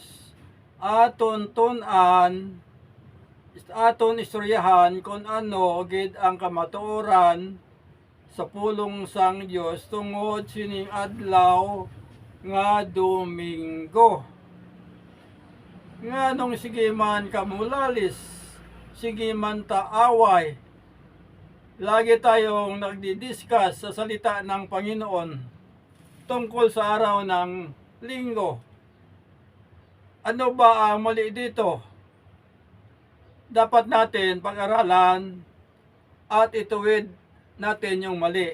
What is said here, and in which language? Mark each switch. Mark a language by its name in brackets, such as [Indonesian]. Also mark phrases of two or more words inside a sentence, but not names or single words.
[Hiligaynon] Aton tun-an, aton istoryahan kung ano gid ang kamatuoran sa pulong sang Dios tungod sining adlaw nga Domingo. Nganong sige man kamulalis, sige man taaway, [Filipino] lagi tayong nagdi-discuss sa salita ng Panginoon tungkol sa araw ng linggo. Ano ba ang mali dito? Dapat natin pag-aralan at ituwid natin yung mali.